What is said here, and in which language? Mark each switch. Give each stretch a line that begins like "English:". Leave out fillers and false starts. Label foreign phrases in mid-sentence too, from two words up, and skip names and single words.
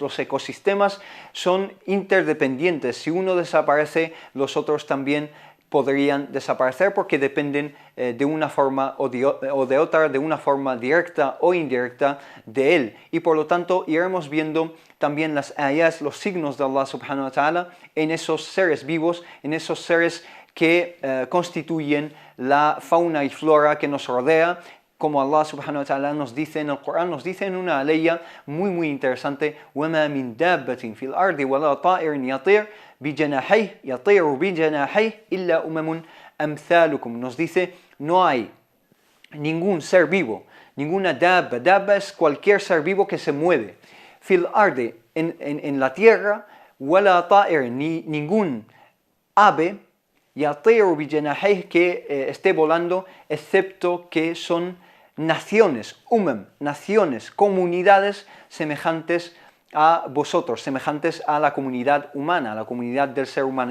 Spanish: Los ecosistemas son interdependientes. Si uno desaparece, los otros también podrían desaparecer porque dependen de una forma o de otra, de una forma directa o indirecta de él. Y por lo tanto iremos viendo también las ayas, los signos de
Arabic: الله سبحانه وتعالى
Spanish: en esos seres vivos, en esos seres que constituyen la fauna y flora que nos rodea, como
Arabic: الله سبحانه وتعالى
Spanish: nos dice en el Corán, nos dice en una aleya muy interesante:
Arabic: وَمَا مِن دَابَّةٍ فِي الْأَرْضِ وَلَا طَائِرٍ يَطِيرُ بِجَنَاحَيْهِ يَطِيرُ بِجَنَاحَيْهِ إِلَّا أُمَمٌ أَمْثَالُكُم.
Spanish: Nos dice, no hay ningún ser vivo, ninguna dabba. Dabba es cualquier ser vivo que se mueve.
Arabic: في الأرض,
Spanish: en la tierra,
Arabic: ولا طائر,
Spanish: ni ningún ave,
Arabic: يطير بجناحيه,
Spanish: que esté volando, excepto que son naciones, naciones, comunidades semejantes a vosotros, semejantes a la comunidad humana, a la comunidad del ser humano.